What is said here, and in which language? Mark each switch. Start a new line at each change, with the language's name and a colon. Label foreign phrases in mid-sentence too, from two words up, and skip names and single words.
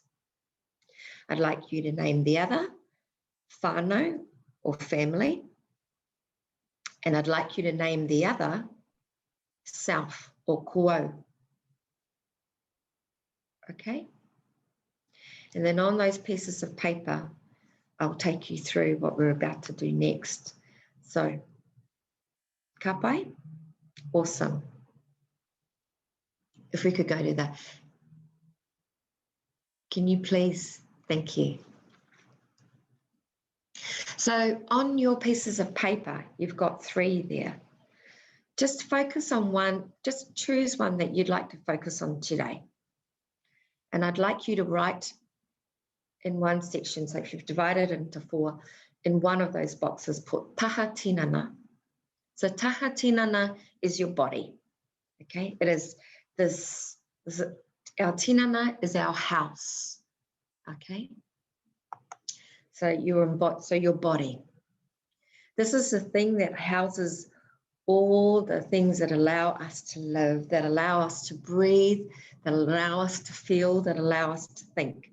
English: I'd like you to name the other whānau or family, and I'd like you to name the other self or kuau. Okay? And then on those pieces of paper, I'll take you through what we're about to do next. So,
Māori: ka pai?
English: Awesome. If we could go to that. Can you please? Thank you. So on your pieces of paper, you've got 3 there. Just focus on one, just choose one that you'd like to focus on today. And I'd like you to write in one section, so if you've divided it into 4, in one of those boxes, put
Māori: taha tinana.
English: So
Māori: taha tinana
English: is your body, okay? It is our tinana is our house, okay? So your body. This is the thing that houses all the things that allow us to live, that allow us to breathe, that allow us to feel, that allow us to think.